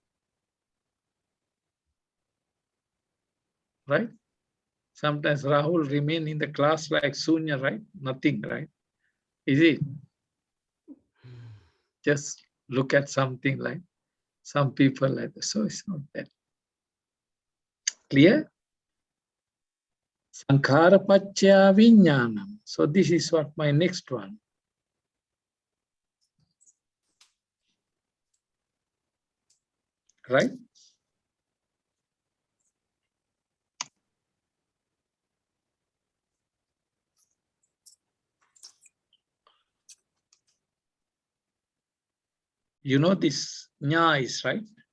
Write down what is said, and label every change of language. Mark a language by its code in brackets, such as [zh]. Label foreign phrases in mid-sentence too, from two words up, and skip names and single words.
[en] Right? Sometimes Rahul remain in the class like sunya, right? Nothing, right? Is it? Just look at something like some people like that. So it's not that. Clear? [pi] Sankara paccaya viññānam. [en] So this is what my next one. Right? You know this ñā is, right?